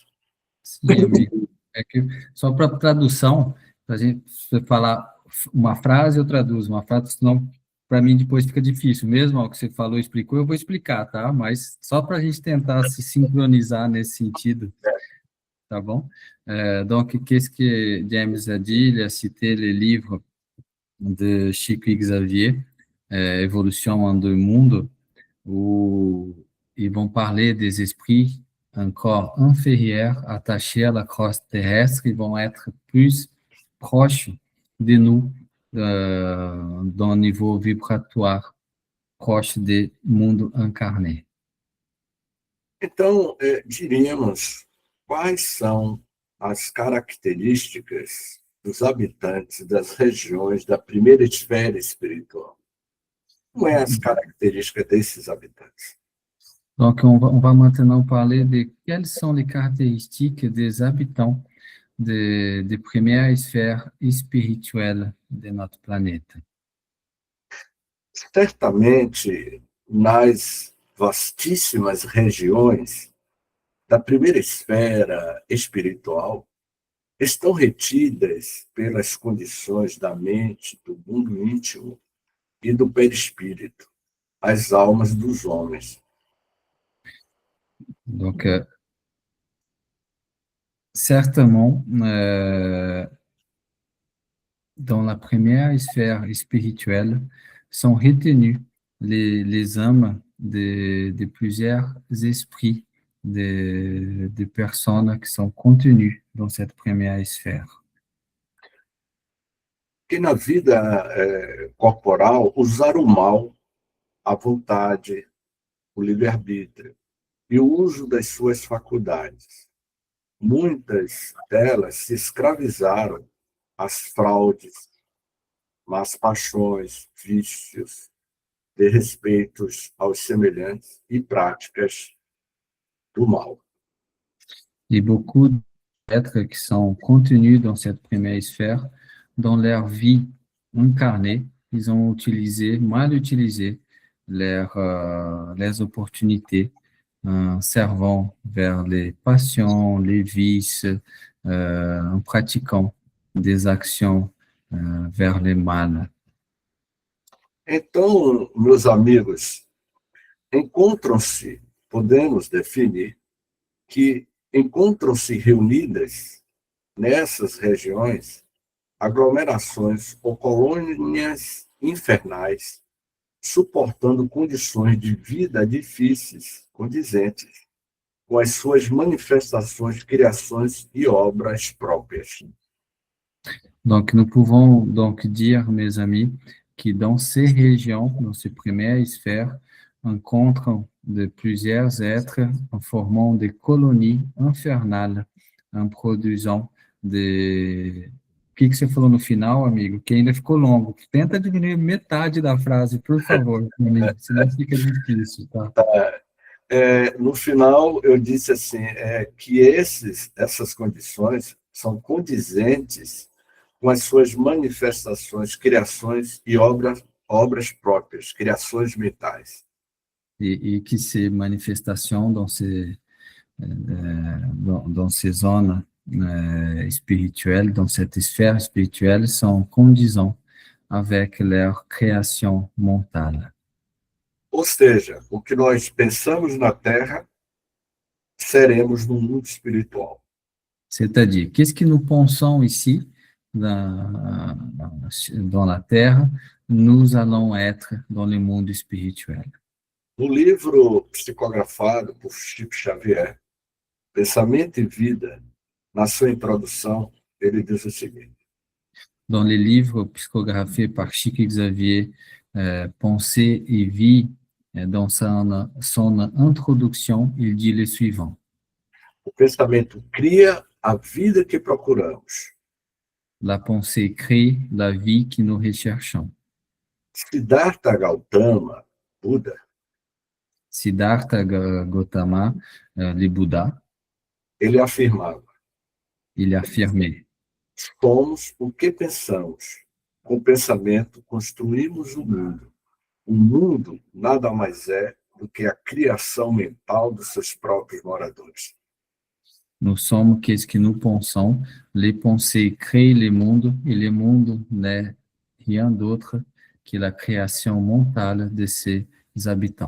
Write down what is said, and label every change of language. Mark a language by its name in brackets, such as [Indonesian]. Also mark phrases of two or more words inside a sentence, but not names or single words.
[Portuguese] Sim, amigo. É que, só para tradução, para a gente falar uma frase, eu traduzo uma frase, senão para mim depois fica difícil. Mesmo o que você falou, explicou, eu vou explicar, tá? Mas só para a gente tentar se sincronizar nesse sentido, tá bom? [French] Donc, qu'est-ce que James a dit? Il a cité le livre de Chico Xavier, Évolution en deux mondes, où ils vont parler des esprits un corps inférieur attachés à la crosse terrestre, ils vont être plus proches de nous, dans le niveau vibratoire, proche [Portuguese] do mundo [French] encarné. [Portuguese] Então, diríamos, quais são as características dos habitantes das regiões da primeira esfera espiritual? Quais são as características desses habitantes? [French] Donc, on va maintenant parler de quelles sont les caractéristiques des habitants de première sphère spirituelle de notre planète. [Portuguese] Certamente, nas vastíssimas regiões da primeira esfera espiritual, estão retidas pelas condições da mente, do mundo íntimo e do perispírito, as almas dos homens. [French] Donc, certainement, dans la première sphère spirituelle, sont retenues les âmes de plusieurs esprits de personnes qui sont contenues dans cette première sphère. [Portuguese] Que na vida corporal, usar o mal, a vontade, o livre-arbítrio e o uso das suas faculdades. Muitas delas se escravizaram às fraudes, más paixões, vícios, desrespeitos aos semelhantes e práticas do mal. [French] Et beaucoup d'êtres qui sont contenus dans cette première sphère, dans leur vie incarnée, ils ont mal utilisé les opportunités, servant vers les passions, les vices, en pratiquant des actions vers le mal. [Portuguese] Então, meus amigos, podemos definir que encontram-se reunidas nessas regiões aglomerações ou colônias infernais, suportando condições de vida difíceis, condizentes, com as suas manifestações, criações e obras próprias. [French] Donc, nous pouvons donc dire, mes amis, que dans ces régions, dans ces premières sphères, rencontrent de plusieurs êtres en formant des colonies infernales, en produisant des... [Portuguese] O que você falou no final, amigo? Que ainda ficou longo. Tenta diminuir metade da frase, por favor, amigo, senão fica difícil, tá? No final, eu disse assim, que essas condições são condizentes com as suas manifestações, criações e obras próprias, criações mentais. [French] Et que ces manifestations dans ces zones spirituelles, dans cette sphère spirituelle, sont condisants avec leur création mentale. [Portuguese] Ou seja, o que nós pensamos na Terra, seremos no mundo espiritual. [French] C'est-à-dire, qu'est-ce que nous pensons ici, dans la Terre, nous allons être dans le monde spirituel. [Portuguese] No livro psicografado por Chico Xavier, Pensamento e Vida, na sua introdução, ele diz o seguinte. [French] Dans les livres psychographiés par Chico Xavier, Pensée et Vie, dans son introduction, il dit le suivant. [Portuguese] O pensamento cria a vida que procuramos. [French] La pensée crée la vie que nous recherchons. [Portuguese] Siddhartha Gautama, Buda, [French] Siddhartha Gautama, le Bouddha, [Portuguese] ele afirmava: [French] Il affirmait, [Portuguese] somos o que pensamos. Com o pensamento, construímos o mundo. O mundo nada mais é do que a criação mental dos seus próprios moradores. [French] nous sommes qu'est-ce que nous pensons, les pensées créent les mondes, et le monde n'est rien d'autre que la création mentale de ses habitants.